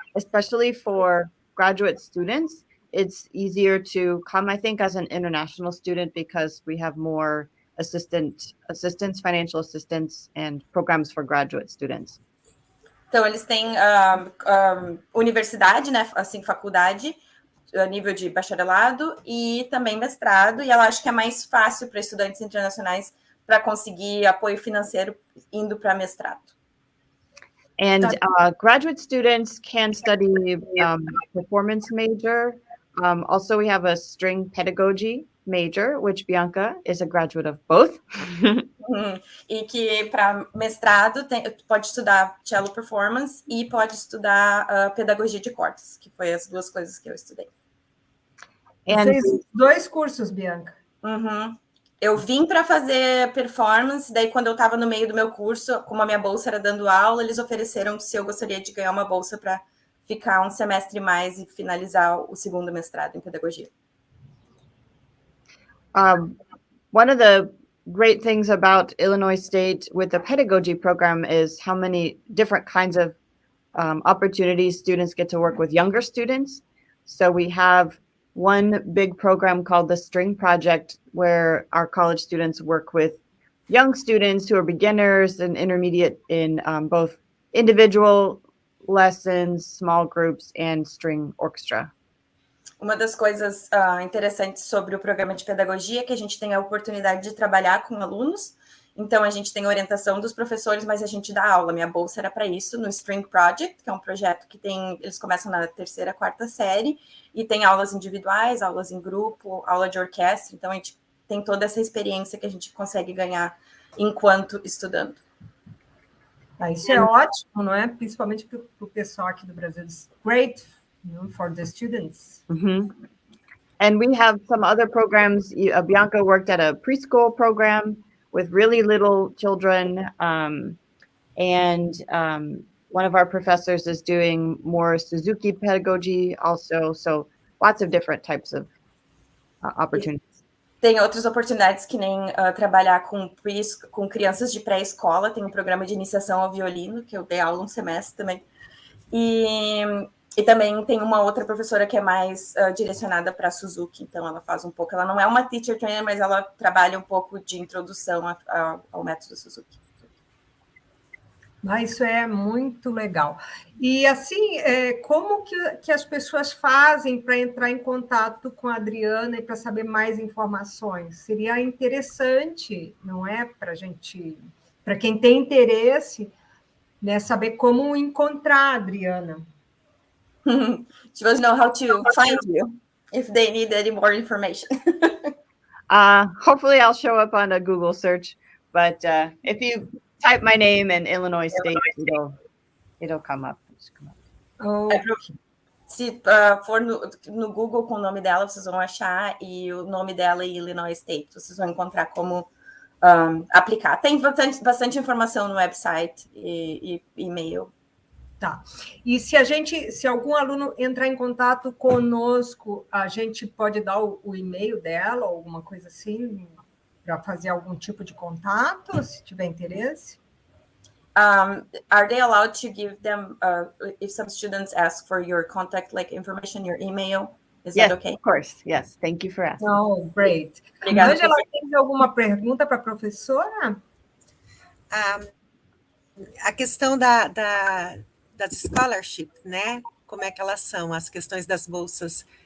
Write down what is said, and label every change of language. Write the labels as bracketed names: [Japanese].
[English] especially for graduate students, it's easier to come, I think, as an international student because we have more assistance, financial assistance, and programs for graduate students. [Portuguese] Então, eles têm universidade, né, assim, faculdade, a nível de bacharelado e também mestrado, e ela acha que é mais fácil para estudantes internacionais para conseguir apoio financeiro indo para mestrado. [English] And graduate students can study performance major. Also, we have a string pedagogy major, which Bianca is a graduate of both. [Portuguese] E que para mestrado pode estudar cello performance e pode estudar pedagogia de cordas, que foi as duas coisas que eu estudei. Fez 2 cursos, Bianca. Eu vim para fazer performance, daí quando eu estava no meio do meu curso, como a minha bolsa era dando aula, eles ofereceram se eu gostaria de ganhar uma bolsa para ficar um semestre mais e finalizar o segundo mestrado em pedagogia. [English] One of the great things about Illinois State with the pedagogy program is how many different kinds of opportunities students get to work with younger students. So we have one big program called the String Project, where our college students work with young students who are beginners and intermediate in both individual lessons, small groups, and string orchestra. [Portuguese] Uma das coisas interessantes sobre o programa de pedagogia é que a gente tem a oportunidade de trabalhar com alunos. Então, a gente tem a orientação dos professores, mas a gente dá aula. Minha bolsa era para isso, no String Project, que é um projeto que eles começam na 3ª, 4ª série, e tem aulas individuais, aulas em grupo, aula de orquestra. Então, a gente tem toda essa experiência que a gente consegue ganhar enquanto estudando. Isso é ótimo, não é? Principalmente para o pessoal aqui do Brasil. [English] It's great, for the students. And we have some other programs. Bianca worked at a preschool program with really little children. And one of our professors is doing more Suzuki pedagogy also. So lots of different types of opportunities. [Portuguese] Tem outras oportunidades que nem trabalhar com crianças de pré-escola. Tem um programa de iniciação ao violino, que eu dei aula um semestre também. E também tem uma outra professora que é mais direcionada para Suzuki, então ela faz um pouco, ela não é uma teacher trainer, mas ela trabalha um pouco de introdução ao método Suzuki. Isso é muito legal. E assim, como que as pessoas fazem para entrar em contato com a Adriana e para saber mais informações? Seria interessante, não é? Para quem tem interesse, né, saber como encontrar a Adriana. [English] She wants to know how to find you if they need any more information. Hopefully I'll show up on a Google search, but if you type my name and Illinois State, it'll come up. [Portuguese] Se for no Google com o nome dela, vocês vão achar, e o nome dela e Illinois State, vocês vão encontrar como aplicar. Tem bastante informação no website e e-mail. Tá. E se algum aluno entrar em contato conosco, a gente pode dar o e-mail dela, ou alguma coisa assim, para fazer algum tipo de contato, se tiver interesse? [English] Are they allowed to give them, if some students ask for your contact, like information, your email? Is that okay? Of course. Yes. Thank you for asking. Oh, great. [Portuguese] Obrigada. Angela, tem alguma pergunta para a professora? A questão das scholarships, né? Como é que elas são, as questões das bolsas.